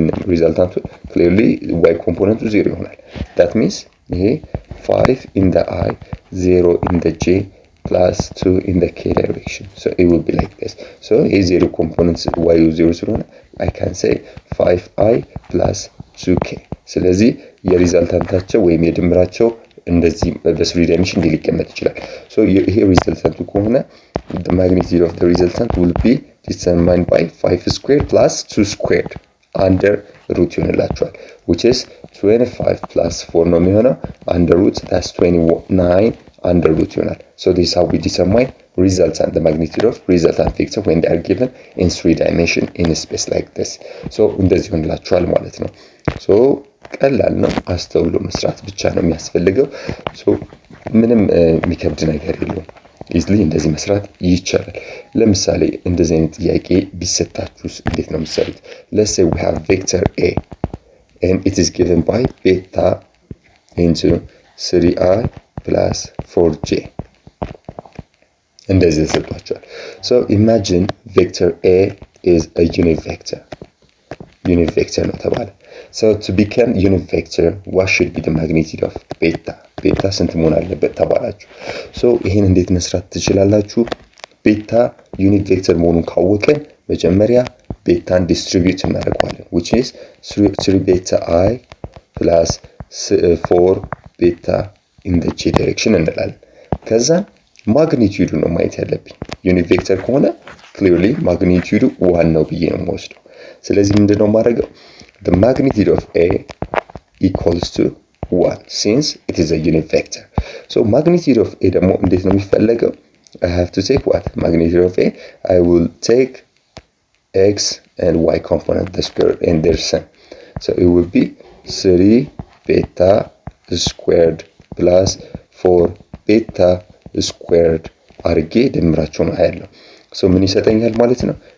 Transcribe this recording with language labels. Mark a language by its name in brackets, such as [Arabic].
[English] ሪዛልታንቱ clearly y [Amharic] ኮምፖነንቱ 0 ይሆናል። [English] that means ይሄ 5 in the i 0 in the j plus 2 in the k direction so it will be like this. [Amharic] so ይሄ 0 ኮምፖነንት y 0 ስለሆነ [English] I can say 5i plus 2k። [Amharic] ስለዚህ የሪዛልታንታቸው ወይም የድምራቸው እንደዚህ በ3 ዳይሜንሽን ሊቀመጥ ይችላል። so ይሄ ሪዛልታንቱ ከሆነ [English] the magnitude of the resultant will be determined by 5 squared plus 2 squared under root [Amharic] ይሆንላችኋል [English] which is 25 plus 4 [Amharic] ነው የሚሆነው [English] under root that's 29 under root [Amharic] ይሆናል። [English] so this is how we determine resultant, the magnitude of resultant vector when they are given in 3 dimension in a space like this. [Amharic] so እንደዚህ ይሆንላችኋል ማለት ነው። so ቀላል ነው፣ አስተውሎ መስራት ብቻ ነው የሚያስፈልገው። so ምንም የሚከብድ ነገር የለውም። ኢዝሊ እንደዚህ መስራት ይቻላል። ለምሳሌ እንደዚህ አይነት ጥያቄ ቢሰጣችሁስ እንዴት ነው የምትሰሩት? [English] let's say we have vector a and it is given by beta into 3i plus 4j [Amharic] እንደዚህ ተሰጥቷቸዋል። [English] so imagine vector a is a unit vector [Amharic] ነው ተባለ። [English] so to become unit vector what should be the magnitude of beta? [Amharic] ቤታ ስንት መሆን አለበት ተባላችሁ። so ይሄን እንዴት መስራት ትችላላችሁ? ቤታ ዩኒት ቬክተር መሆኑን ካወቀን መጀመሪያ ቤታን ዲስትሪቢዩት እናደርጋለን [English] which is 3 beta i plus 4 beta in the j direction [Amharic] እንላለን። ከዛ ማግኒቲዩዱ ነው ማየት ያለብኝ። ዩኒት ቬክተር ከሆነ clearly ማግኒቲዩዱ 1 ነው ብዬ ነው የምወስደው። ስለዚህ ምንድነው የማደርገው? [English] the magnitude of a equals to 1 since it is a unit vector. [Amharic] so magnitude of a ደግሞ እንዴት ነው የሚፈለገው? [English] I have to take what? magnitude of a I will take x and y component the square and their sum. so it will be 3 beta squared plus 4 beta squared [Amharic] አርጌ ደምራቸው ነው ያለው። [English] so [Amharic] ምን ይሰጠኛል ማለት ነው?